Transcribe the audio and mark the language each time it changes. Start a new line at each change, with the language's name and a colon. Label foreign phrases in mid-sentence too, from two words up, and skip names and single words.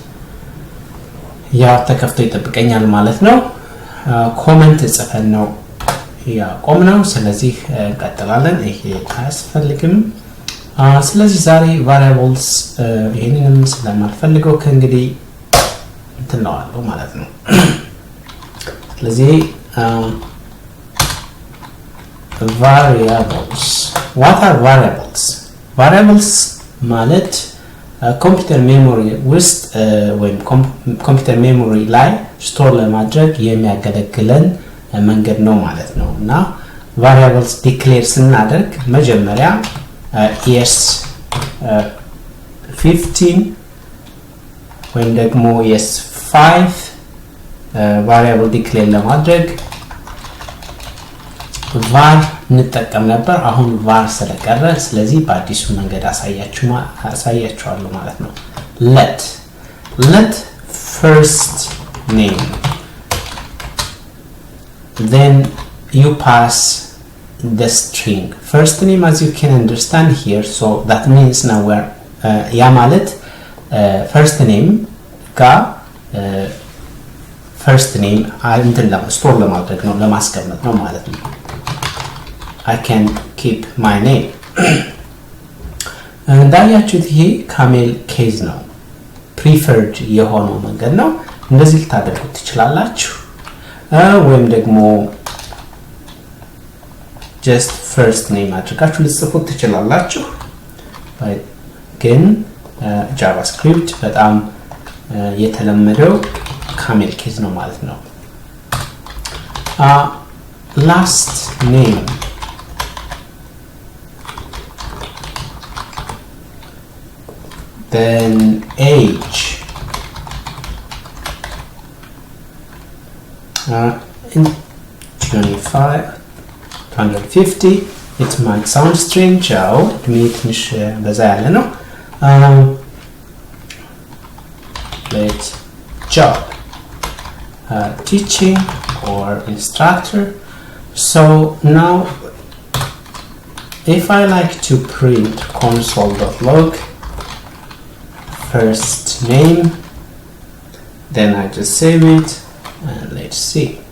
Amharic: ያው ተከፍቶ ይጠብቀኛል ማለት ነው። ኮሜንት ጽፈን ነው ያቆምነው። ስለዚህ እንቀጥላለን። ይሄ አያስፈልግም። ስለዚህ ዛሬ variables ይሄንንም ስለማልፈልገው ከእንግዲህ እንትናዋለሁ ማለት ነው። ስለዚህ variables.
English: What are variables? Variables
Amharic: ማለት ኮምፒውተር ሜሞሪ ውስጥ ወይም ኮምፒውተር ሜሞሪ ላይ ስቶር ለማድረግ የሚያገለግለን መንገድ ነው ማለት ነው። እና variables ዲክሌር ስናደርግ መጀመሪያ yes 15 ወይም ደግሞ yes 5
English: variable declare
Amharic: ለማድረግ
English: var
Amharic: እንጠቀም ነበር። አሁን
English: var
Amharic: ስለቀረ ስለዚህ በአዲሱ መንገድ አሳያችኋለሁ ማለት ነው።
English: let first name, then you pass the string first name as you can understand here. So that means now we're ya ማለት first name ጋር first name
Amharic: እንትን ስቶር ለማድረግ ነው ለማስቀመጥ ነው ማለት ነው።
English: I can keep my name
Amharic: እንዳያችሁት ይሄ ካሜል ኬዝ ነው። preferred የሆነው መንገድ ነው። እንደዚህ ልታደርጉት ትችላላችሁ ወይም ደግሞ
English: just first name
Amharic: አድርጋችሁ ልጽፉት ትችላላችሁ። ግን JavaScript በጣም የተለመደው ካሜል ኬዝ ነው ማለት ነው።
English: last name, then age, in 25 150. It might sound strange
Amharic: ያው ትንሽ በዛ ያለ ነው።
English: let's job, teaching or instructor. So now if I like to print console.log first name, then I just save it and let's see.